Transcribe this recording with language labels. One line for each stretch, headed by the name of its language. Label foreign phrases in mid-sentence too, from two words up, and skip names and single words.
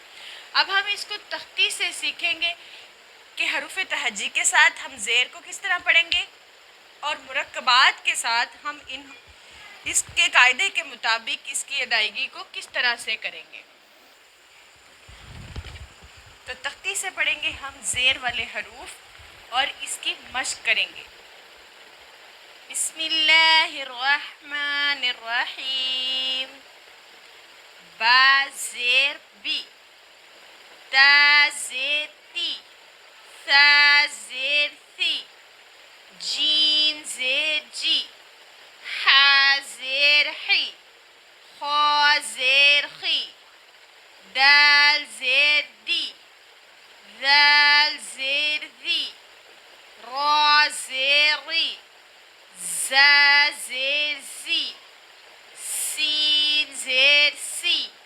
Urdu: اب ہم اس کو تختی سے سیکھیں گے کہ حروف تہجی کے ساتھ ہم زیر کو کس طرح پڑھیں گے اور مرکبات کے ساتھ ہم اس کے قاعدے کے مطابق اس کی ادائیگی کو کس طرح سے کریں گے۔ تو تختی سے پڑھیں گے ہم زیر والے حروف اور اس کی مشق کریں گے۔
Arabic: بسم اللہ الرحمن الرحیم۔
Urdu: با زیر بی، تا زیر تی، ثا زیر ثی، جیم زیر جی، حا زیر حی، خا زیر خی، دال زیر دی، ذال زیر ذی، را زیر ری، زا زیر زی، سین زیر سی،